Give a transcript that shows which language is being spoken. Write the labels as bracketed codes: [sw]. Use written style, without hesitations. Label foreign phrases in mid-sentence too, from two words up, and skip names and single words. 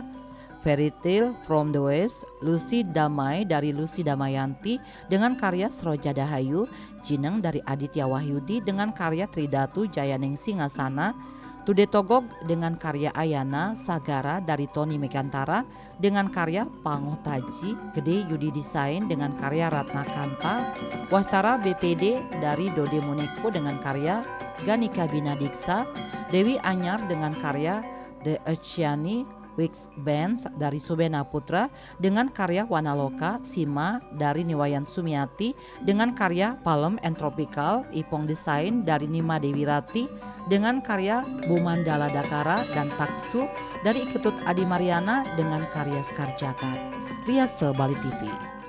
[id] Fairy Tale from the West, Lucy Damai dari Lucy Damayanti dengan karya Sroja Dahayu, Jineng dari Aditya Wahyudi dengan karya Tridatu Jayaning Singasana, Tude Togog dengan karya Ayana, Sagara dari Tony Megantara dengan karya Pangoh Taji, Gede Yudi Desain dengan karya Ratna Kanta, Wastara BPD dari Dode Moneko dengan karya Ganika Binadiksa, Dewi Anyar dengan karya The Oceani Wix Bands dari Subena Putra dengan karya Wanaloka, Sima dari Niwayan Sumiati dengan karya Palem and Tropical, Ipong Desain dari Nima Dewi Rati dengan karya Bumandala Dakara dan Taksu dari Ketut Adi Mariana dengan karya Skar Jagat. Riase Bali TV.